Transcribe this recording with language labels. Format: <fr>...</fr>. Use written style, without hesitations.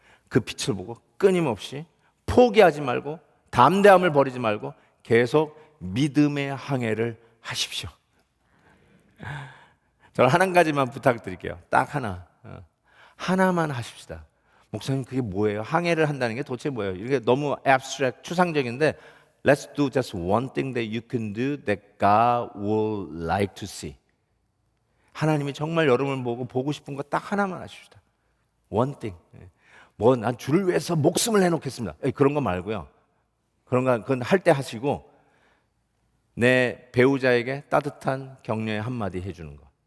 <ko>그 빛을 보고 끊임없이 포기하지 말고 담대함을 버리지 말고 계속 믿음의 항해를 하십시오. 저는 한 가지만 부탁드릴게요. 딱 하나만 하십시다. 목사님 그게 뭐예요? 항해를 한다는 게 도대체 뭐예요? 이게 너무</ko> <en>abstract,</en> <ko>추상적인데</ko> <en>Let's do just one thing that you can do that God will like to see.</en> <ko>하나님이 정말 여러분을 보고 싶은 거 딱 하나만 하십시다.</ko> <en>One thing.</en> <ko>난 주를 위해서 목숨을 내놓겠습니다. 그런 거 말고요. 그건 할 때 하시고 내 배우자에게 따뜻한 격려의 한마디 해주는 거.</ko>